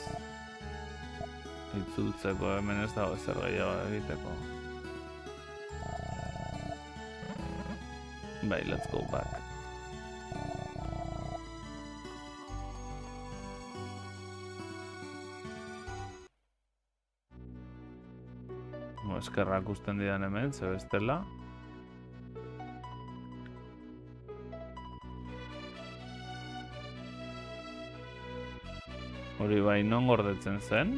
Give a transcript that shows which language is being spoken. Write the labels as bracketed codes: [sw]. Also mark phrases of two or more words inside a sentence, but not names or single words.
[eu] Itzultzeko hemen ez dago ezer gehiago egiteko. Bai, [en] let's go back. [eu] Eskerrak usten didan hemen, ze bestela. Hori bai, non gordetzen zen?